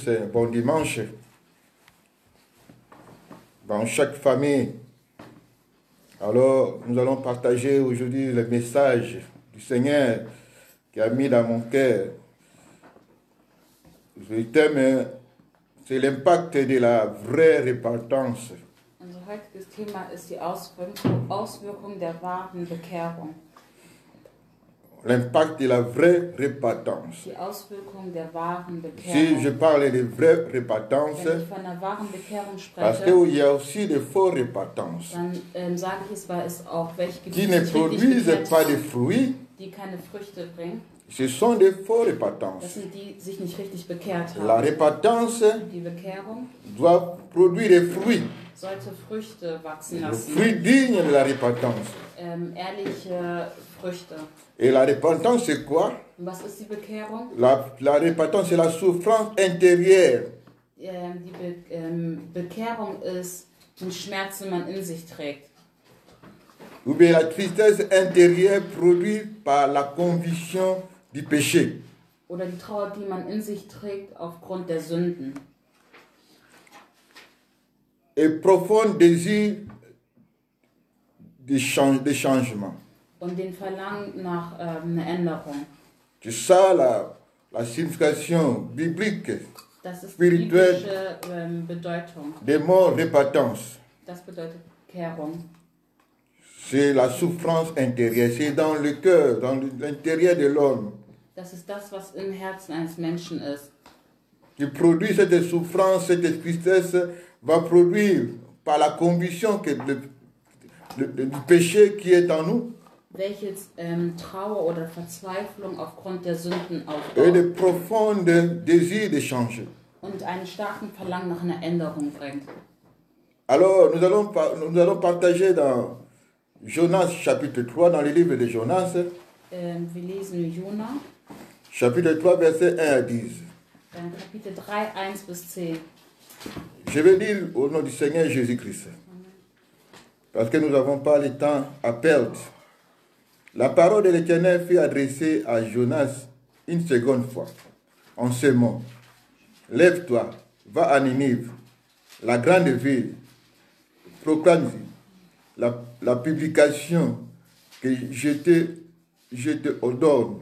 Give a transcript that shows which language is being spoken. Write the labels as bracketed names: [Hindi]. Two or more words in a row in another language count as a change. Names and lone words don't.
[French] Bon dimanche. Dans chaque famille. Alors, nous allons partager aujourd'hui le message du Seigneur qui a mis dans mon cœur. Le thème, c'est l'impact de la vraie repentance. [German] Unser heutiges Thema ist die Auswirkung der wahren Bekehrung. [French] L'impact de la vraie repentance. [German] Die Auswirkung der wahren Bekehrung. [French] Si je parle de vraie repentance, [German] Wenn ich von einer wahren Bekehrung [French] parce [German] spreche, [French] qu'il y a aussi de fausses repentances [German] dann sage ich es, weil es auch welche gibt, [French] qui ne [German] sich wirklich [French] produisent [German] bekehrt [French] pas de [German] haben, [French] fruits. [German] die keine Früchte bringen. [French] Ce sont des fausses [German] Das [French] repentances. [German] sind die, die sich nicht richtig bekehrt [French] La [German] haben. [French] repentance [German] Die Bekehrung [French] doit produire des fruits. [German] sollte Früchte wachsen [French] Des [German] lassen. [French] fruits dignes de la repentance. [German] Ehrliche Früchte. [French] Et la repentance, c'est quoi? [German] Und was ist die Bekehrung? [French] La repentance, c'est la souffrance intérieure. [German] Bekehrung ist ein Schmerz, den man in sich trägt. [French] Ou bien la tristesse intérieure produite par la conviction du péché. [German] Oder die Trauer, die man in sich trägt aufgrund der Sünden. [French] Et profond désir de changement. [German] Und den Verlangen nach einer Änderung. [French] C'est ça la signification biblique [German] Das ist die spirituelle biblische Bedeutung. [French] des mots repentance. [German] Das bedeutet Bekehrung. [French] C'est la souffrance intérieure. C'est dans le cœur, dans l'intérieur de l'homme, [German] Das ist das, was im Herzen eines Menschen ist. [French] qui produit cette souffrance, cette tristesse, va produire par la conviction que du péché qui est en nous [German] Welches Trauer oder Verzweiflung aufgrund der Sünden [French] et de [German] aufbaut. [French] profonds désirs de changer. [German] Und einen starken Verlangen nach einer Änderung bringt. [French] Alors, nous allons partager dans Jonas chapitre 3, dans le livre de Jonas, [German] Wir lesen Jona, [French] chapitre 3, verset 1 à 10. [German] Kapitel 3, 1 bis 10. [French] Je vais lire au nom du Seigneur Jésus-Christ, parce que nous n'avons pas le temps à perdre. La parole de l'Éternel fut adressée à Jonas une seconde fois, en ces mots. Lève-toi, va à Ninive, la grande ville, proclame la publication que je te ordonne.